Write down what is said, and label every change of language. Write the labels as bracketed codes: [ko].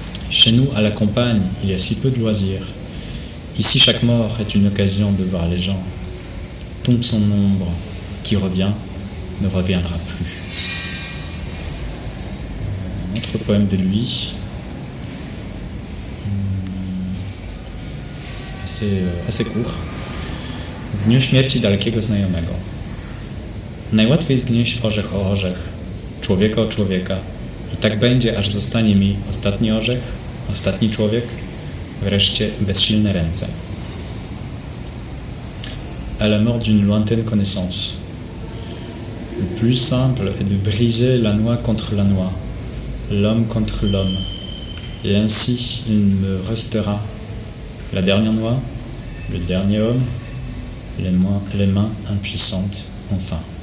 [fr] Chez nous, à la campagne, il y a si peu de loisirs. Ici, chaque mort est une occasion de voir les gens. Tombe son ombre, qui revient, ne reviendra plus. Un autre poème de lui, assez court. [pl] W dniu śmierci dalekiego znajomego. Najłatwiej zgnieść orzech o orzech, człowieka o człowieka. I tak będzie, aż zostanie mi ostatni orzech, ostatni człowiek, wreszcie bezsilne ręce. [fr] À la mort d'une lointaine connaissance. Le plus simple est de briser la noix contre la noix, l'homme contre l'homme. Et ainsi il me restera la dernière noix, le dernier homme, les mains impuissantes, enfin.